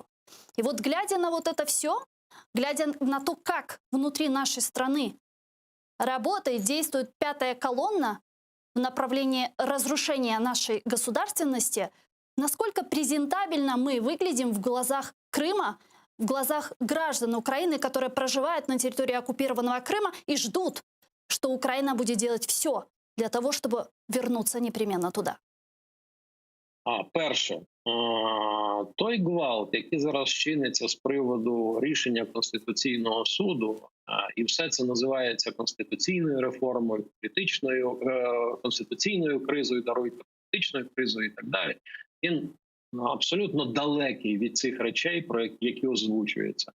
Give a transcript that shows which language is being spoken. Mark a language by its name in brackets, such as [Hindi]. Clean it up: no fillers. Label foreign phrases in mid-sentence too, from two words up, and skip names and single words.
[Russian] И вот глядя на вот это все, глядя на то, как внутри нашей страны работает, действует пятая колонна в направлении разрушения нашей государственности, насколько презентабельно мы выглядим в глазах Крыма, в глазах граждан Украины, которые проживают на территории оккупированного Крыма и ждут, что Украина будет делать все для того, чтобы вернуться непременно туда. [Ukrainian] Перше, той гвалт, який зараз чиниться з приводу рішення Конституційного суду, і все це називається конституційною реформою, конституційною кризою, даруйте, політичною кризою і так далі, він абсолютно далекий від цих речей, про які озвучуються.